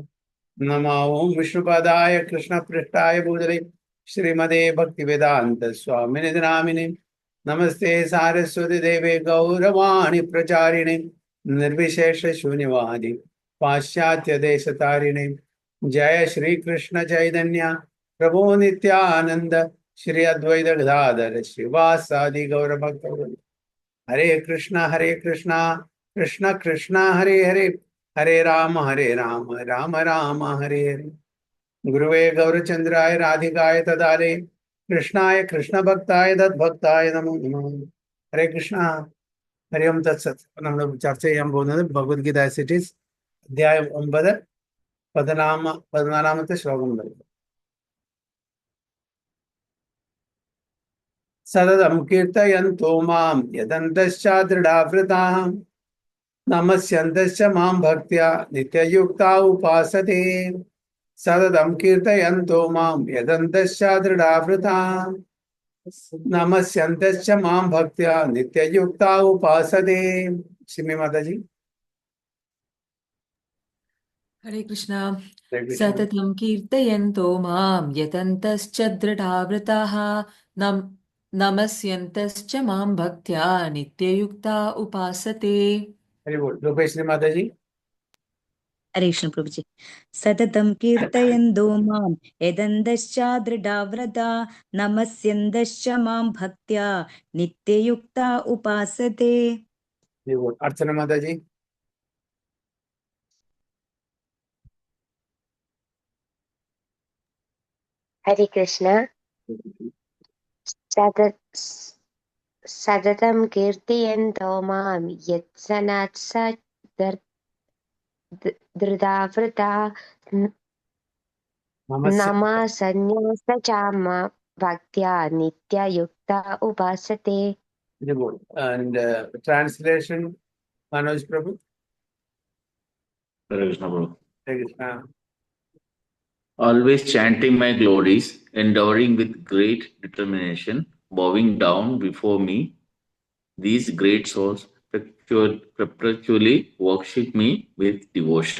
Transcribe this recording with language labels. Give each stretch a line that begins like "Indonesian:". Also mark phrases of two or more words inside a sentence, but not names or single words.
Sanskrit: नमो ओं विष्णुपदाय कृष्णपृष्ठाय भूतले श्रीमदे भक्तिवेदांत स्वामिने नामिने नमस्ते सारस्वती देवे गौरवाणी प्रचारिणे निर्विशेष शून्यवादी पाश्चात्य देशतारिणे। जय श्री कृष्ण चैतन्य प्रभु नित्यानंद श्री अद्वैत गदाधर श्रीवासादि गौर भक्त। हरे कृष्णा कृष्ण कृष्ण हरे हरे हरे राम राम राम हरे हरे। गुरुवे गौरचंद्राय राधिकाय तदारे कृष्णाय कृष्ण भक्ताय तद्भक्ताय नमो नमः। हरे कृष्ण हरि ओम तत्सत्।
Malayalam: നമ്മൾ ചർച്ച ചെയ്യാൻ പോകുന്നത് ഭഗവത്ഗീത ആസ് ഇറ്റ് ഈസ് അധ്യായം 9 14ാമത്തെ ശ്ലോകം മുതൽ.
Sanskrit: സതതം കീർത്തയന്തോ മാം യദന്തശ്ചാദൃഢാവൃതാഃ നമസ്യന്തശ്ച മാം ഭക്ത്യാ നിത്യയുക്താ ഉപാസതേ. സതതം കീർത്തയന്തോ മാം യദന്തശ്ചാദൃഢാവൃതാഃ നമസ്യന്തശ്ച മാം ഭക്ത്യാ നിത്യയുക്താ ഉപാസതേ.
Hindi: സിമി മാതാജി. हरे कृष्णा।
Sanskrit: सततं कीर्तयन्तो मां यतन्तश्च दृढाव्रताः नमस्यन्तश्च मां भक्त्या नित्ययुक्ता उपासते।
Hindi: हरि बोल रूपेश्वरी माताजी. हरे कृष्ण प्रभु जी।
Sanskrit: सततं कीर्तयन्तो मां यदन्तश्चादृढाव्रता नमस्यन्तश्च मां भक्त्या नित्ययुक्ता उपासते।
Hindi: हरि बोल अर्चना माताजी. हरे कृष्ण।
Sanskrit: सततं कीर्तयन्तो मां धृतावृता नमस्यन्तश्च मां भक्त्या नित्ययुक्ता उपासते।
English: Very good. And translation, Manoj Prabhu. Hare Krishna, Prabhu. Hare Krishna. Always chanting my glories, endeavoring with great determination, bowing down before me, these great souls perpetually worship me with devotion.